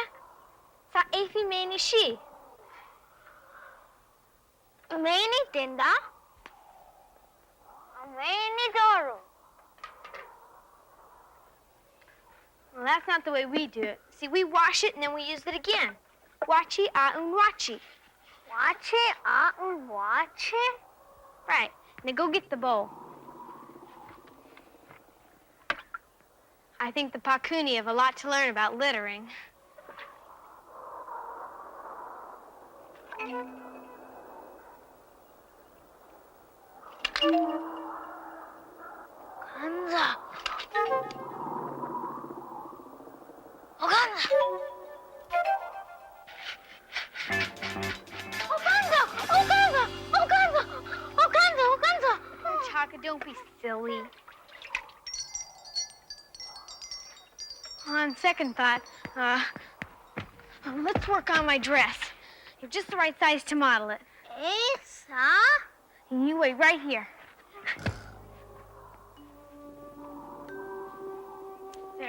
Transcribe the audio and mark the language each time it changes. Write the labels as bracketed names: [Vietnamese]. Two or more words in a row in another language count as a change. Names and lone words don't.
[English] Sa Afi Maini Shi. Maini Dinda? Maini Doru. Well, that's not the way we do it. See, we wash it and then we use it again. Wachi aun wachi. Wachi aun wachi? Right. Now go get the bowl. I think the Pakuni have a lot to learn about littering. Kanza. Oganza! Oganza! Oganza! Oganza! Oganza! Oganza! Oh, Chaka, don't be silly. On second thought, let's work on my dress. You're just the right size to model it. Esa? And you wait right here. There.